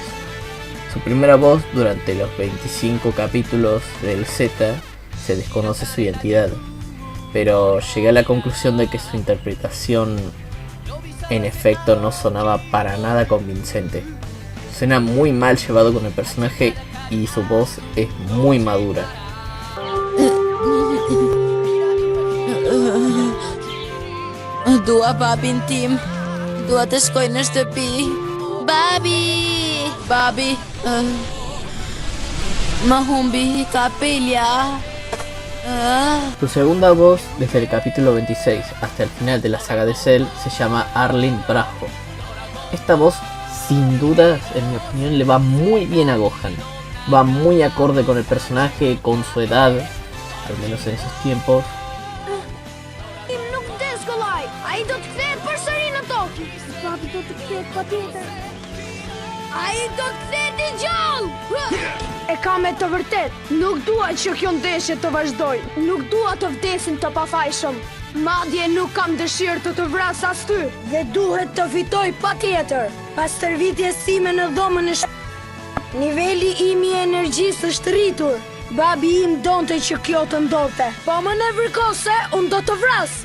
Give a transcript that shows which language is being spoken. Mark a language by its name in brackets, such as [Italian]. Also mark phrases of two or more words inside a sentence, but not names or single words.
[Spanish] Su primera voz durante los 25 capítulos del Z se desconoce su identidad, pero llegué a la conclusión de que su interpretación en efecto no sonaba para nada convincente. Suena muy mal llevado con el personaje y su voz es muy madura. [Albanian] Dua babin tim. Dua të shkoj në shtëpi. Babi! Babi, më humbi kapelja. [Spanish] Su segunda voz desde el capítulo 26 hasta el final de la saga de Cell se llama Arlene Brajo. Esta voz, sin duda, en mi opinión, le va muy bien a Gohan. Va muy acorde con el personaje, con su edad, al menos en esos tiempos. [Albanian] Ai do të kthehet përsëri në tokë. Papi do të kthehet patjetër. Ai do të kthehet I gjallë. E kam me të vërtet. Nuk dua që kjo ndeshje të vazhdoj. Nuk dua të vdesin të pafajshëm. Madje nuk kam dëshirë të të vras as ty. Dhe duhet të fitoj patjetër. Pas stërvitjes sime në dhomën e niveli im I energjisë është rritur. Babi im donte që kjo të ndodhte. Po më në vërkose, unë do të vras.